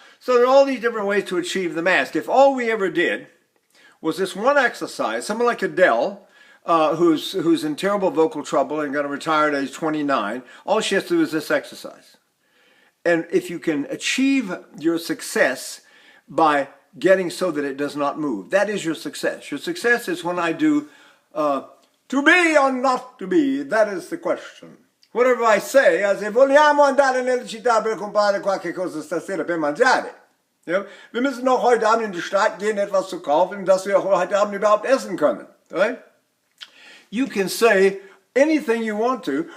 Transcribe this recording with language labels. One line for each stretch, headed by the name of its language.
English: So there are all these different ways to achieve the mask. If all we ever did was this one exercise, someone like Adele, who's in terrible vocal trouble and going to retire at age 29, all she has to do is this exercise. And if you can achieve your success by getting so that it does not move, that is your success. Your success is when I do to be or not to be. That is the question. Whatever I say, I say,
Italian: vogliamo andare nella città per comprare qualche cosa stasera per mangiare.
German: Ja, wir müssen noch heute Abend in die Stadt gehen, etwas zu kaufen, dass wir heute Abend überhaupt essen können.
English: Right? You can say anything you want to.